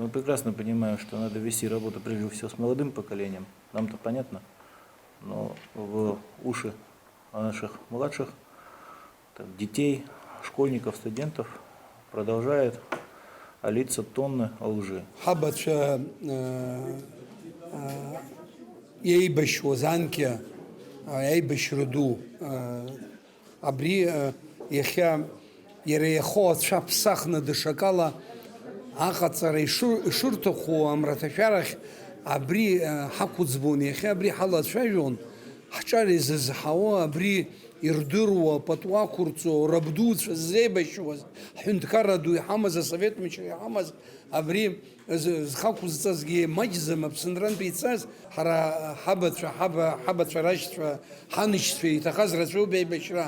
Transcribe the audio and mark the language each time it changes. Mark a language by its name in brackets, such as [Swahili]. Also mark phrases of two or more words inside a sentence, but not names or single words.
[Russian] Мы прекрасно понимаем, что надо вести работу, прежде всего, с молодым поколением. Нам-то понятно, но в уши наших младших, так, детей, школьников, студентов продолжает литься тонны лжи. [Abkhazian] Еибашьуаз анкьа, еибашьрыду, абри иахьа иара иахоу ацәа ԥсахны дышакала аҟаҵара ишырҭаху амраҭашәарахь абри ҳақәыӡбон, иахьа абри ҳалацәажәон, ҳҿар изызҳауа, абри ирдыруа, пату ақәырҵо, рабдуцәа ззеибашьуаз, ҳҳәынҭқарра ду иҳамаз, асовет мчра иҳамаз, абри зхақәызҵазгьы маҷӡам Аԥсынрантәи ицаз, ҳара ҳабацәа рашьцәа, ҳанышьцәа иҭахаз рацәоуп аибашьран.